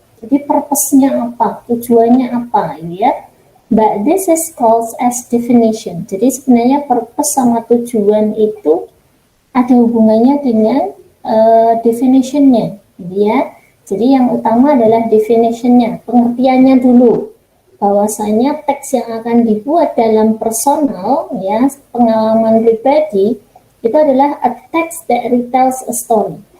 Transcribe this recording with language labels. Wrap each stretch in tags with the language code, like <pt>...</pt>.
<id>Jadi purpose-nya apa, tujuannya apa, gitu ya.</id> <en>But this is called as definition.</en> <id>Jadi sebenarnya purpose sama tujuan itu ada hubungannya dengan definition-nya, gitu ya. Jadi yang utama adalah definition-nya, pengertiannya dulu. Bahwasanya teks yang akan dibuat dalam personal, ya, pengalaman pribadi, itu adalah</id> <en>a text that retells a story.</en>